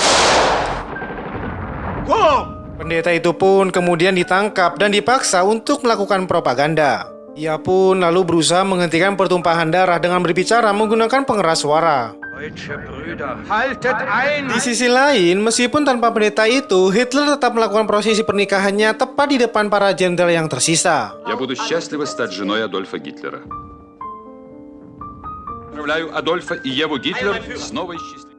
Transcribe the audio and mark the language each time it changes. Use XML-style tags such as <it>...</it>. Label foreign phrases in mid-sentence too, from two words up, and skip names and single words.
<id>Pendeta itu pun kemudian ditangkap dan dipaksa untuk melakukan propaganda. Ia pun lalu berusaha menghentikan pertumpahan darah dengan berbicara menggunakan pengeras suara.</id> <de>Haltet ein!</de> <id>Di sisi lain, meskipun tanpa pendeta itu, Hitler tetap melakukan prosesi pernikahannya tepat di depan para jenderal yang tersisa.</id> <ru>Я буду счастлива стать женой Адольфа Гитлера. Поздравляю Адольфа и Еву Гитлер с новой счастливой...</ru>